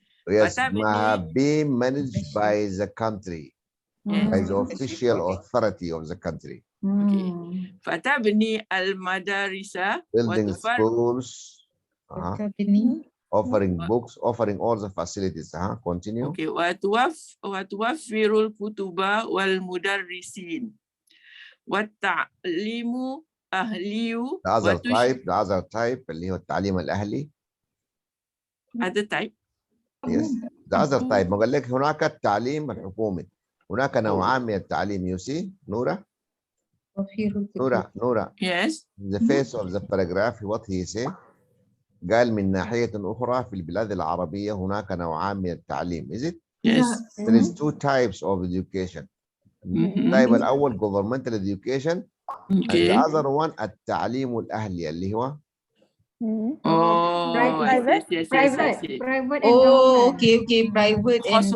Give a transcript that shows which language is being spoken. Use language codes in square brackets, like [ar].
[en] Yes, being managed by the country, by the official authority of the country. [ar] فتبني المدارس [en] Building schools. offering books, offering all the facilities. Continue. Okay. [ar] وتوفر الكتب والمدرسين والتعليم أهلي. [en] The other type [ar] اللي هو التعليم الأهلي. [en] Other type. Yes. The other type. [ar] ما قال لك هناك التعليم الحكومي. هناك نوعان من التعليم. [en] You see, [ar] نورا. نورا. [en] Yes. The face of the paragraph what he say. [ar] قال من ناحية أخرى في البلاد العربية هناك نوعان من التعليم. [en] Is it? Yes. There is two types of education. [ar] التايب الأول [en] governmental education. And the other one [ar] التعليم الأهلي اللي هو [en] private. yes. Private and Oh, government. okay. Private and [ar] خاصة.